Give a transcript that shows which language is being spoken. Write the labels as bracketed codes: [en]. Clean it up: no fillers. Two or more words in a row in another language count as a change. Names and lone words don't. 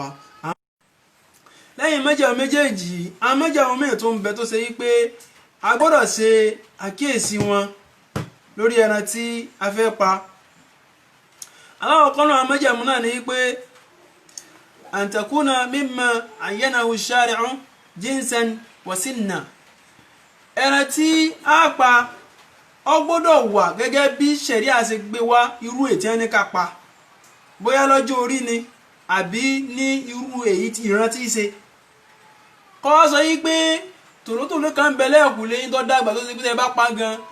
[yo] lẹ́yìn májẹ̀mú méjèèjì àwọn májẹ̀mú míì tó ń bẹ tó ṣe yí pé a gbọ́dọ̀ ṣe àkíyèsí wọn lórí ẹran tí a fẹ́ pa. aláwọ̀kọ́ náà májẹ̀mú náà ni pé [ar] أن تكون مما عينه الشارع جنسا وسنا [yo] ẹran tí a pa ọ gbọ́dọ̀ wà gẹ́gẹ́ bí ṣẹ̀ríà ṣe gbé wá irú ètí ẹni ká pa bóyá lọ́jọ́ orí ni àbí ní irú èyí tí ìran tí í ṣe kọ́ sọ yí pé tòlótòló kan bẹ lẹ́ẹ̀kùlé yín tó dàgbà tó ṣe pé tẹ́ bá pa gan